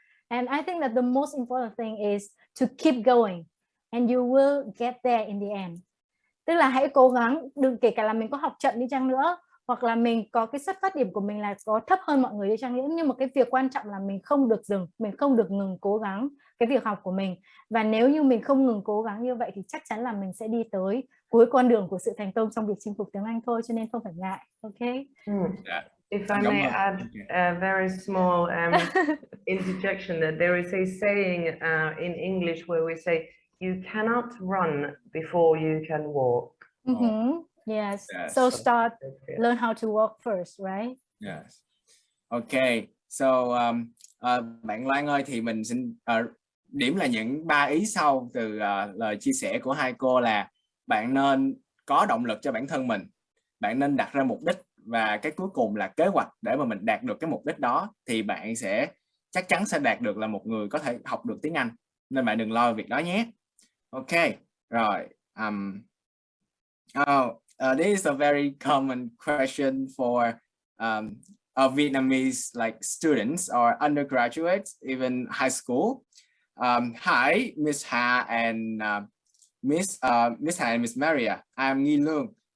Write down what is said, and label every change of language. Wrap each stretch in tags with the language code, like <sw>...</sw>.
<en>And I think that the most important thing is to keep going, and you will get there in the end.</en> <vi>Tức là hãy cố gắng, đừng kể cả là mình có học chậm đi chăng nữa, hoặc là mình có cái xuất phát điểm của mình là có thấp hơn mọi người đi chăng nữa, nhưng mà cái việc quan trọng là mình không được dừng, mình không được ngừng cố gắng cái việc học của mình. Và nếu như mình không ngừng cố gắng như vậy thì chắc chắn là mình sẽ đi tới cuối con đường của sự thành công trong việc chinh phục tiếng Anh thôi, cho nên không phải ngại.</vi> <en>Ok. If I may add a very small interjection, that there is a saying in English where we say you cannot run before you can walk. Yes. So learn how to walk first, right? Yes. Okay.</en> <vi>So bạn Loan ơi, thì mình xin điểm là những 3 ý sau từ lời chia sẻ của hai cô là bạn nên có động lực cho bản thân mình, bạn nên đặt ra mục đích, và cái cuối cùng là kế hoạch để mà mình đạt được cái mục đích đó, thì bạn chắc chắn sẽ đạt được là một người có thể học được tiếng Anh, nên bạn đừng lo việc đó nhé. Ok, rồi.</vi> <en>This is a very common question for Vietnamese like students or undergraduates, even high school. Hi, Miss Ha and Miss Ha and Miss Maria. I'm Nghi Lương.</en>